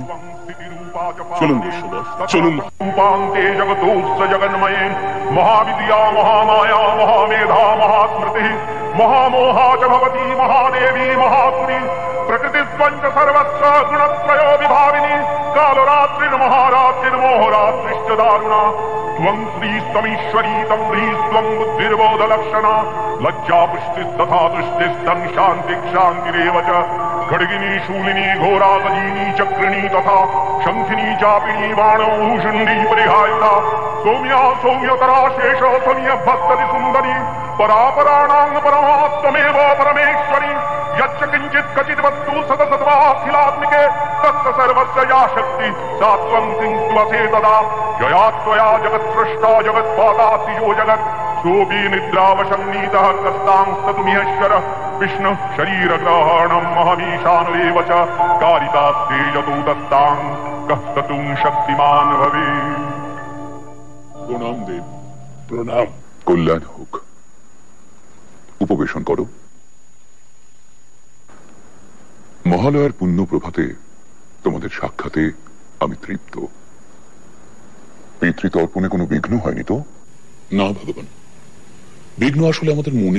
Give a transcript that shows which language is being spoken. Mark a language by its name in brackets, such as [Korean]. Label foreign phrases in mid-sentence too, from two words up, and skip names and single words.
[Bangla] চলুন চলুন। [Sanskrit] জগন্ময়ে মহাবিদ্যা মহামায়া মহামেধা মহাস্মৃতি মহামোহা চ ভবতি মহাদেবী মহাত্মনি প্রকৃতি পঞ্চ সর্বস্ব গুণত্রয় বিভাবিনী কালরাত্রির মহারাত্রির মোহরাত্রিশ্চ দারুণা ত্বং শ্রীস্তমীশ্বরী তং হ্রীস্ত্বং বুদ্ধির্বোধ লক্ষণা লজ্জা পুষ্টিস্তথা তুষ্টিস্তং শান্তি শান্তিরেব চ खड्गिनी शूलिनी घोरा गजीनी चक्रिणी तथा शंखिनी चापिनी बाणौ शुंडी परिहायुधा सौम्या सौम्यतरा शेष सौम्य भक्तति सुंदरी परापराणां परमात्मेव परमेश्वरी यच्च किंचित् क्वचित् वस्तु सतसत्वाखिलात्मिके तत्स सर्वस्य या शक्ति सा त्वं सिंस्त्वसे तदा यया त्वया जगत्सृष्टा जगत्पाता यो जगत् सोऽपि निद्रावशं नीतः कस्तांस्ततुमिहेश्वरः विष्णु शरीर ग्रहणं महमीशानुरेव च कारितास्ते यतोतस्तां कस्ततुं शक्तिमान भवे। [Bangla] প্রণাম দেব। প্রণাম। কল্যাণ হোক। উপবেশন করো। মহালয়ার পুণ্য প্রভাতে তোমাদের সাক্ষাতে আমি তৃপ্ত। পিতৃতর্পণে কোনো বিঘ্ন হয়নি তো? না ভগবান, বিঘ্ন আসলে আমাদের মনে।